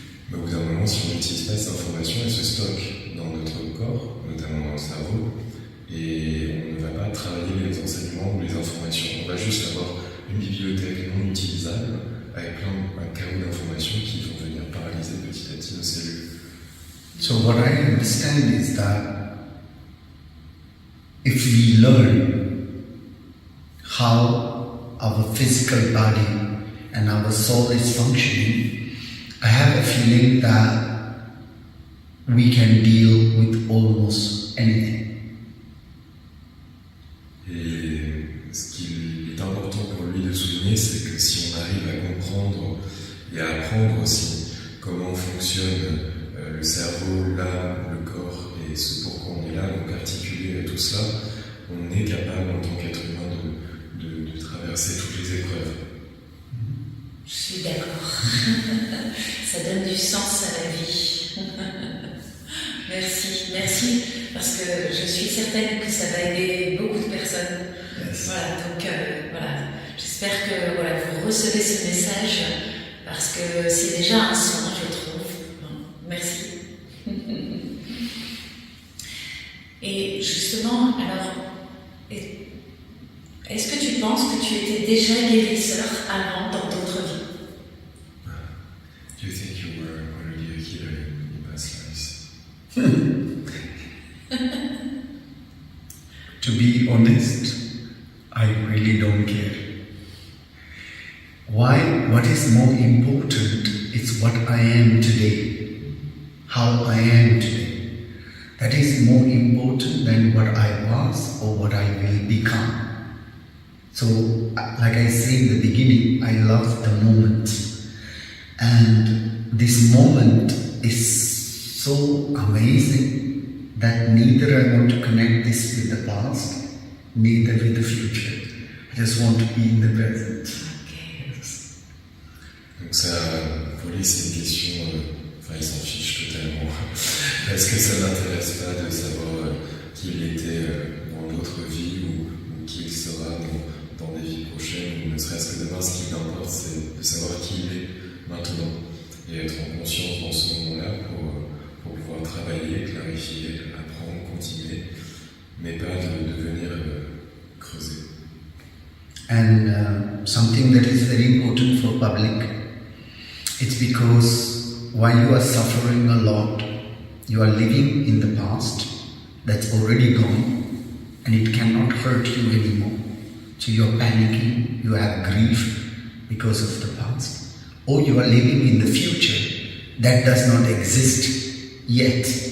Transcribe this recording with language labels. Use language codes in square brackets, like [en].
[fr] Mais au bout d'un moment, si on n'utilise pas ces informations, elles se stockent dans notre corps, notamment dans le cerveau, et on ne va pas travailler les enseignements ou les informations. On va juste avoir une bibliothèque non utilisable avec un chaos d'informations qui vont venir paralyser petit à petit nos cellules. [en] So what I understand is that if we learn how our physical body and our soul is functioning, I have a feeling that we can deal with almost anything. [fr] Et ce qu'il est important pour lui de souligner, c'est que si on arrive à comprendre et à apprendre aussi comment fonctionne le cerveau, l'âme, le corps et ce pourquoi on est là, donc articuler tout cela, on est capable en tant qu'être humain de traverser toutes les épreuves. Je suis d'accord. Ça donne du sens à la vie. Merci, parce que je suis certaine que ça va aider beaucoup de personnes. [en] Yes. [fr] Voilà, donc j'espère que vous recevez ce message parce que c'est déjà un soin, je trouve. Merci. Et justement, alors, est-ce que tu penses que tu étais déjà guérisseur avant dans d'autres vies? [en] Do you think you were already a healer in past lives? To be honest, I really don't care. Why? What is more important is what I am today, how I am today. That is more important than what I was or what I will become. So, like I said in the beginning, I love the moment. And this moment is so amazing that neither I want to connect this with the past, neither with the future. I just want to be in the present. Okay. [fr] Donc Donc ça, pour lui, c'est une question, il s'en fiche totalement. Est-ce que ça n'intéresse pas de savoir qui il était dans l'autre vie ou qui il sera dans des vies prochaines, ou ne serait-ce que demain, ce qui importe, c'est de savoir qui il est maintenant et être en conscience dans ce moment-là pour pouvoir travailler, clarifier, apprendre, continuer, mais pas de venir creuser. [en] And something that is very important for public, it's because while you are suffering a lot, you are living in the past that's already gone and it cannot hurt you anymore. So you are panicking, you have grief because of the past, or you are living in the future that does not exist yet.